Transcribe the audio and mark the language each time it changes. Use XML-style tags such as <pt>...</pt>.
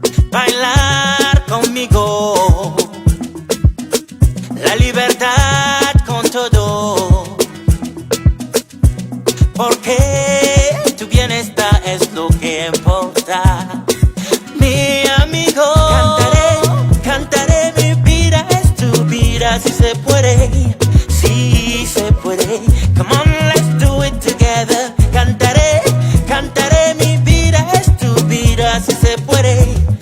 <es>Bailar conmigo, la libertad con todo, porque tu bienestar es lo que importa, mi amigo. Cantaré, mi vida es tu vida, si se puede, si se puede.</es> <en>Come on, let's do it together.</en> <es>Cantaré, mi vida es tu vida, si se puede.</es>